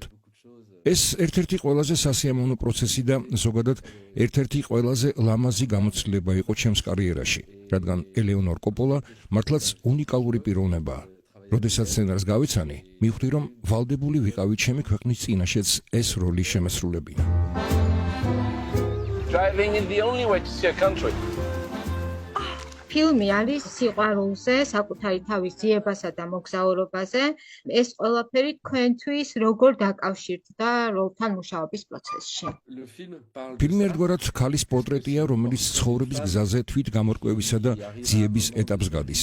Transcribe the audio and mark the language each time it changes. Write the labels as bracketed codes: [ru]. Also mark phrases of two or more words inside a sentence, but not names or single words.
[ka] ეს ერთ-ერთი ყველაზე სასიამოვნო პროცესი და ზოგადად ერთ-ერთი ყველაზე ლამაზი გამოცდილება იყო ჩემს კარიერაში, რადგან ელეონორ კოპოლა მართლაც უნიკალური პიროვნებაა. როდესაც სცენარს გავიცანი, მივხვდი, რომ ვალდებული ვიყავი ჩემი ქვეყნის წინაშეც ეს როლი შემესრულებინა. [en] Driving is the only way to see a country. [ka] ფილმი არის სიყვარულზე, საკუთარი თავის ძიებასა და მოგზაურობაზე. ეს ყველაფერი თქვენთვის როგორ დაკავშირდა როლთან მუშაობის პროცესში? ფილმი ერთგვარად ქალის პორტრეტია, რომელიც ცხოვრების გზაზე თვით გამორკვევისა და ძიების ეტაპს გადის.